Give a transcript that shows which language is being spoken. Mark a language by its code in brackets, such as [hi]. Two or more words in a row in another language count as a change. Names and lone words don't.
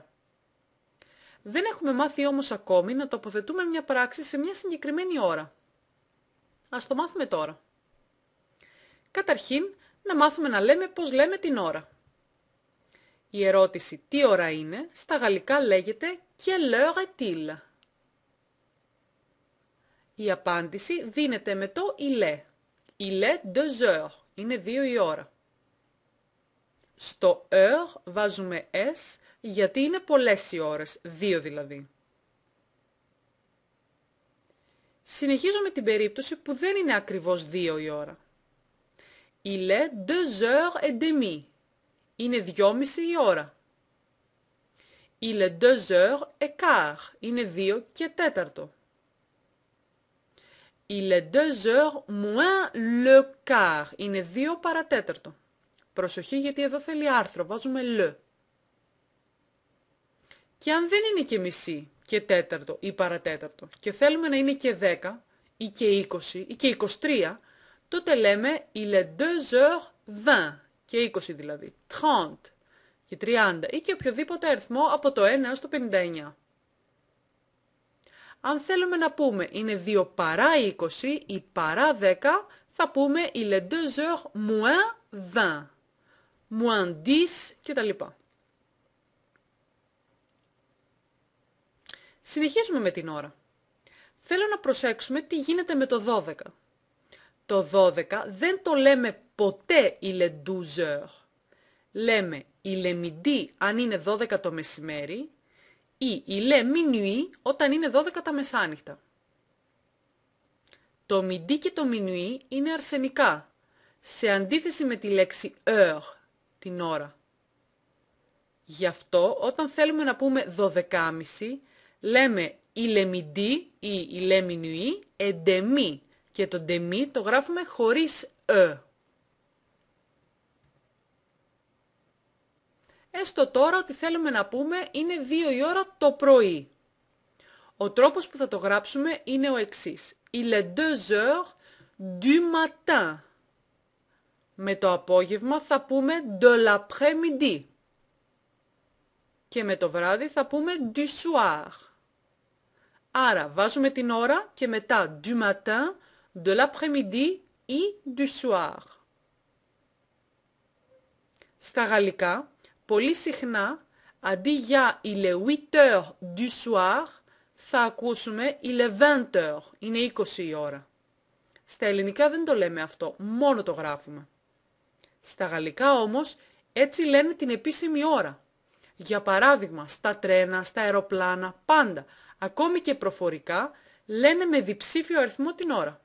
[el] Δεν έχουμε μάθει όμως ακόμη να τοποθετούμε μια πράξη σε μια συγκεκριμένη ώρα. Ας το μάθουμε τώρα. Καταρχήν, να μάθουμε να λέμε πώς λέμε την ώρα. Η ερώτηση «τι ώρα είναι» στα γαλλικά λέγεται [fr] «Quelle heure est-il?» [el] Η απάντηση δίνεται με το [fr] «il est». «Il est 2 heures». [el] Είναι 2 η ώρα. Στο heure βάζουμε s γιατί είναι πολλές οι ώρες, 2 δηλαδή. Συνεχίζω με την περίπτωση που δεν είναι ακριβώς 2 η ώρα. [fr] Il est 2 heures et demie. [el] Είναι 2,5 η ώρα. [fr] Il est 2 heures et quart. [el] Είναι 2 και τέταρτο. [fr] Il est 2 heures moins le quart. [el] Είναι 2 παρατέταρτο. Προσοχή γιατί εδώ θέλει άρθρο, βάζουμε le. Και αν δεν είναι και μισή και τέταρτο ή παρατέταρτο και θέλουμε να είναι και 10 ή και 20 ή και 23, τότε λέμε [fr] il est 2 heures 20 [el] και 20 δηλαδή, 30 και 30 ή και οποιοδήποτε αριθμό από το 1 έως το 59. Αν θέλουμε να πούμε είναι 2 παρά 20 ή παρά 10, θα πούμε [fr] il est 2 heures moins 20, moins 10 [el] κτλ. Συνεχίζουμε με την ώρα. Θέλω να προσέξουμε τι γίνεται με το 12. Το 12 δεν το λέμε ποτέ [fr] il est 12 heures. [el] Λέμε [fr] il est midi [el] αν είναι 12 το μεσημέρι ή [fr] il est minuit [el] όταν είναι 12 τα μεσάνυχτα. Το midi και το minuit είναι αρσενικά, σε αντίθεση με τη λέξη heure, την ώρα. Γι' αυτό όταν θέλουμε να πούμε 12.30, λέμε [fr] il est midi [el] ή [fr] il est minuit et demi [el] και το demi το γράφουμε χωρίς Έστω τώρα ότι θέλουμε να πούμε είναι 2 η ώρα το πρωί. Ο τρόπος που θα το γράψουμε είναι ο εξής. [fr] Il est 2 heures du matin. [el] Με το απόγευμα θα πούμε [fr] de l'après-midi. [el] Και με το βράδυ θα πούμε [fr] du soir. [el] Άρα βάζουμε την ώρα και μετά [fr] du matin, de l'après-midi [el] ή [fr] du soir. [el] Στα γαλλικά, πολύ συχνά, αντί για [fr] il est 8 heures du soir, [el] θα ακούσουμε [fr] il est 20 heures, [el] είναι 20 η ώρα. Στα ελληνικά δεν το λέμε αυτό, μόνο το γράφουμε. Στα γαλλικά όμως, έτσι λένε την επίσημη ώρα. Για παράδειγμα, στα τρένα, στα αεροπλάνα, πάντα, ακόμη και προφορικά, λένε με διψήφιο αριθμό την ώρα.